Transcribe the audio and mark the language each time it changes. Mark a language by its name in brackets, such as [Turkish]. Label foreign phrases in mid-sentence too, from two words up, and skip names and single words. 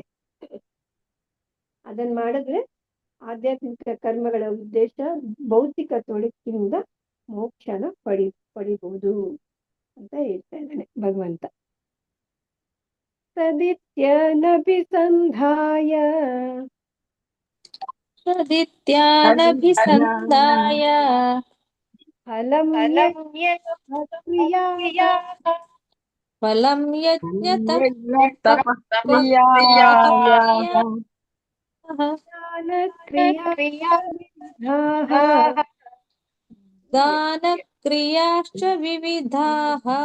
[Kannada] ಅದನ್ನ ಮಾಡಿದ್ರೆ ಆಧ್ಯಾತ್ಮಿಕ ಕರ್ಮಗಳ ಉದ್ದೇಶ ಭೌತಿಕ ತೊಡಕಿನಿಂದ ಮೋಕ್ಷನ ಪಡಿಬಹುದು ಅಂತ ಹೇಳ್ತಾ ಇದ್ದಾನೆ ಭಗವಂತ. [Sanskrit] ತದಿತ್ಯನಭಿಸಂಧಾಯ ತದಿತ್ಯನಭಿಸಂಧಾಯ ಫಲಂ ಯಜ್ಞಕ್ರಿಯಾಃ ಫಲಂ ಯಜ್ಞತ ತಪಕ್ರಿಯಾಯಾಃ ದಾನಕ್ರಿಯಾಃ ದಾನಕ್ರಿಯಾಶ್ಚ ವಿವಿಧಾಃ